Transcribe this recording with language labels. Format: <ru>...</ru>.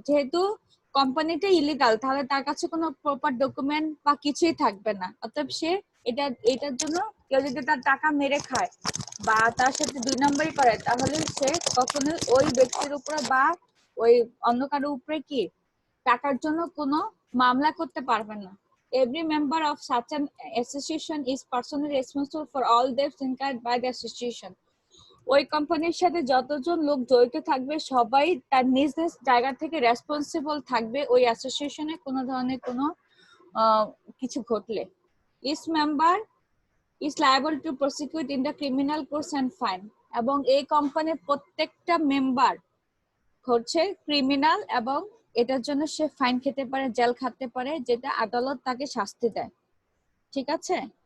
<bn>যেহেতু কোম্পানিটা ইলিগাল, তাহলে তার কাছে কোনো প্রপার ডকুমেন্ট বা কিছুই থাকবে না। অতএব সে এটার জন্য কেউ যদি তার টাকা মেরে খায় বা তার সাথে 2 নম্বরই করে, তাহলে সে কখনো ওই ব্যক্তির উপরে বা ওই অন্য কারো উপরে কি টাকার জন্য কোনো মামলা করতে পারবে না।</bn> <en>Every member of such an association is personally responsible for all debts incurred by the association.</en> <bn>ওই কোম্পানির সাথে যতজন লোক জড়িত থাকবে সবাই তার নিজ নিজ জায়গা থেকে রেসপন্সিবল থাকবে ওই অ্যাসোসিয়েশনে কোনো ধরনের কোনো কিছু ঘটলে।</bn> <en>Each member is liable to prosecute in the criminal courts and fine.</en> <bn>এবং এই কোম্পানির প্রত্যেকটা মেম্বার হচ্ছে ক্রিমিনাল, এবং এটার জন্য সে ফাইন খেতে পারে, জেল খাটতে পারে, যেটা আদালত তাকে শাস্তি দেয়। ঠিক আছে?</bn>